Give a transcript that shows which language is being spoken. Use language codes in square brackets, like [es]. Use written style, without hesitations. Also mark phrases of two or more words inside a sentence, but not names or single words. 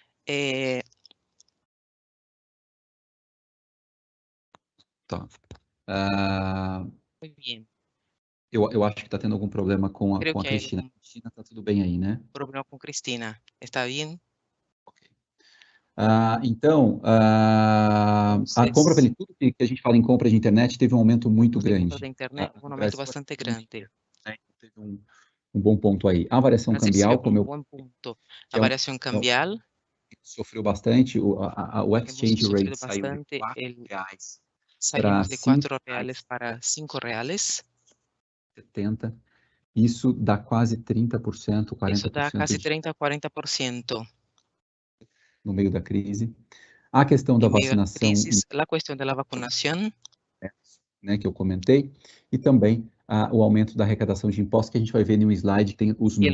[pt] Tá. [es] Muy bien. [pt] Eu acho que está tendo algum problema com [es] Creo a que hay [pt] Cristina. [es] algún [pt] Cristina, está tudo bem aí, né? [es] problema con Cristina. ¿Está bien? [pt] Então, a compra pela tudo que a gente fala em compra de internet teve um aumento muito grande. [es] De internet, un aumento bastante grande. [pt] Teve um bom ponto aí. A variação Brasil cambial, teve como eu [es] buen punto. La variación cambial [pt] sofreu bastante, o exchange [es] hemos [pt] rate [es] sufrido [pt] saiu de [es] bastante. [pt] R$4 [es] Salimos de [pt] para [es] R$4 para R$5. [pt] 70. Isso dá quase 30%, 40% Isso dá quase 30% a 40%. no meio da crise. A questão da vacinação, a questão da vacinação, né, que eu comentei, e também o aumento da arrecadação de impostos, que a gente vai ver em um slide, tem os números.